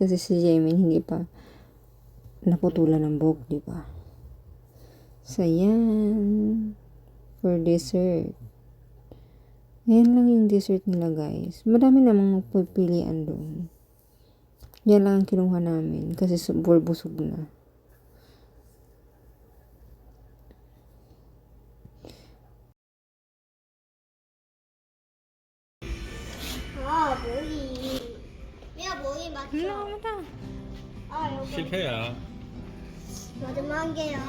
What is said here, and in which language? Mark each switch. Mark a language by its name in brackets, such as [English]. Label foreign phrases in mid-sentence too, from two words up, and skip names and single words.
[Filipino] Kasi si Jimin hindi pa naputulan ng buhok, di ba? [English] So, yan. For dessert. [Filipino] Ayan lang yung dessert nila, guys. Madami namang magpipilian doon. Yan lang ang kinuha namin kasi busog na. [Korean] 아, 머리. 야, 머리 맞춰. 아, 여기 실패야. 마지막이에요.